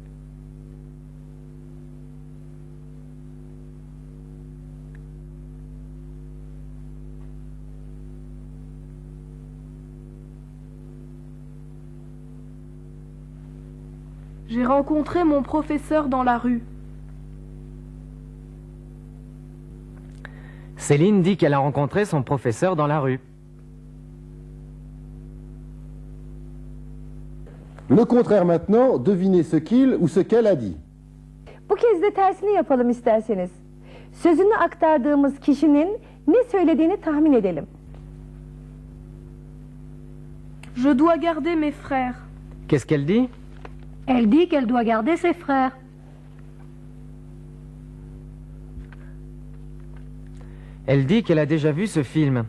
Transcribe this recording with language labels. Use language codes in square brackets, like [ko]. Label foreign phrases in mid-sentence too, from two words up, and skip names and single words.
[fr] J'ai rencontré mon professeur dans la rue. Céline dit qu'elle a rencontré son professeur dans la rue. Le contraire maintenant, devinez ce qu'il ou ce qu'elle a dit. [tr] Bu kez de tersini yapalım isterseniz. Sözünü aktardığımız kişinin ne söylediğini tahmin edelim. [fr] Je dois garder mes frères. Qu'est-ce qu'elle dit? Elle dit qu'elle doit garder ses frères. Elle dit qu'elle a déjà vu ce film.